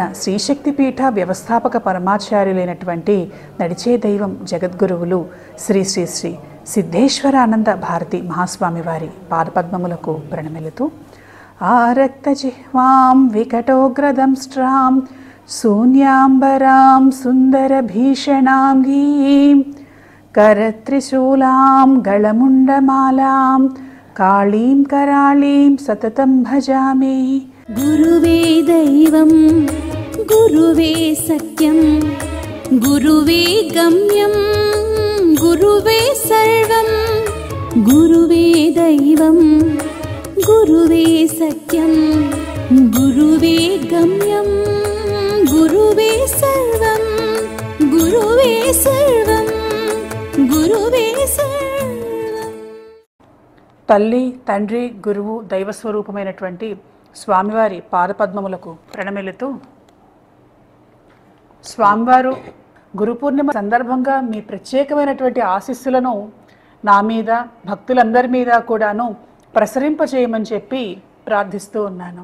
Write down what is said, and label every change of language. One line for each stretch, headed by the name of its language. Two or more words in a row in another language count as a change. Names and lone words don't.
Telugu: శ్రీశక్తి పీఠ వ్యవస్థాపక పరమాచార్యులైనటువంటి నడిచే దైవం జగద్గురువులు శ్రీ శ్రీ శ్రీ సిద్ధేశ్వరానంద భారతి మహాస్వామి వారి పాదపద్మములకు ప్రణమిలుతూ
Sanskrit: ఆరక్తజిహ్వాం వికటోగ్రదంష్ట్రాం శూన్యాంబరాం సుందరభీషణాం గీం करत्रिशूलां गलमुण्डमालां काळीं कराळीं सततं भजामि. गुरुवे दैवं गुरुवे सत्यं गुरुवे गम्यं गुरुवे सर्वं गुरुवे दैवं गुरुवे सत्यं गुरुवे गम्यं गुरुवे सर्वं गुरुवे सर्वं
Telugu: తల్లి, తండ్రి, గురువు, దైవస్వరూపమైనటువంటి స్వామివారి పాదపద్మములకు ప్రణమిలుతూ, స్వామివారు గురు పూర్ణిమ సందర్భంగా మీ ప్రత్యేకమైనటువంటి ఆశీస్సులను నా మీద, భక్తులందరి మీద కూడాను ప్రసరింపచేయమని చెప్పి ప్రార్థిస్తూ ఉన్నాను.